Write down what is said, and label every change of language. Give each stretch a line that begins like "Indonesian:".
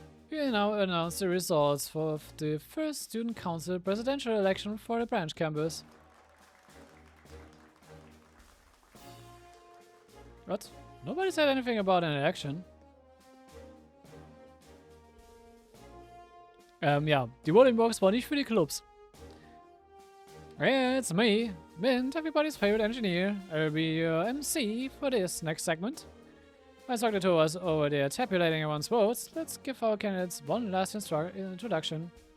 English: We now announce the results for the first Student Council presidential election for the branch campus. What? Nobody said anything about an election.
German: Ja, die Voting Box war nicht für die Clubs.
English: Hey, it's me, Mint, everybody's favorite engineer. I'll be your MC for this next segment. As Dr. To us over there tabulating everyone's votes, let's give our candidates one last introduction.